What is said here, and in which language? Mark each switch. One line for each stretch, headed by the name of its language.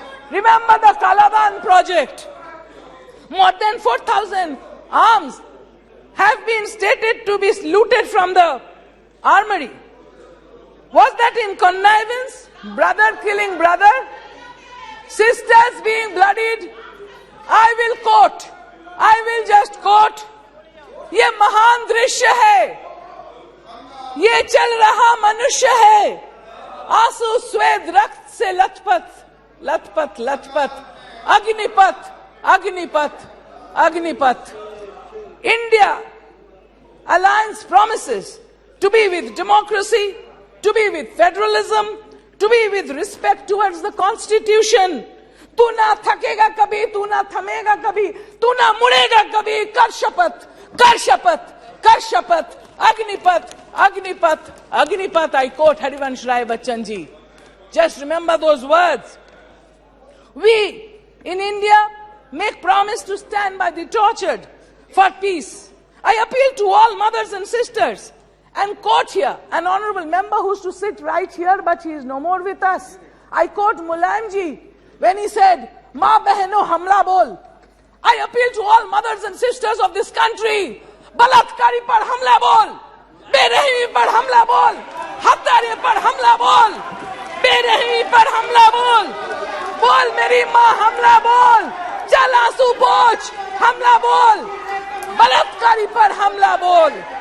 English: Remember the Kaladan project. More than 4,000 arms have been stated to be looted from the armory. Was that in connivance? Brother killing brother? Sisters being bloodied? I will just quote.
Hindi: ये महान दृश्य है, ये चल रहा मनुष्य है, आंसू स्वेद रक्त से लथपथ, लथपथ लथपथ, Agnipath Agnipath Agnipath.
English: India alliance promises to be with democracy, to be with federalism, to be with respect towards the constitution.
Hindi: तू ना थकेगा कभी, तू ना थमेगा कभी, तू ना मुड़ेगा कभी. कर शपथ, कर शपथ, कर शपथ.
English: Agnipath, Agnipath, Agnipath. I quote Harivansh Rai Bachchan ji. Just remember those words. We in India make promise to stand by the tortured for peace. I appeal to all mothers and sisters and quote here an honorable member who used to sit right here, but he is no more with us. I quote Mulayam ji when he said,
Hindi: "Ma behno hamla bol."
English: I appeal to all mothers and sisters of this country.
Hindi: बलात्कारी पर हमला बोल, बेरहमी पर हमला बोल, हत्यारे पर हमला बोल, बेरहमी पर हमला बोल, बोल मेरी माँ हमला बोल, जल आंसू पोंछ हमला बोल, बलात्कारी पर हमला बोल.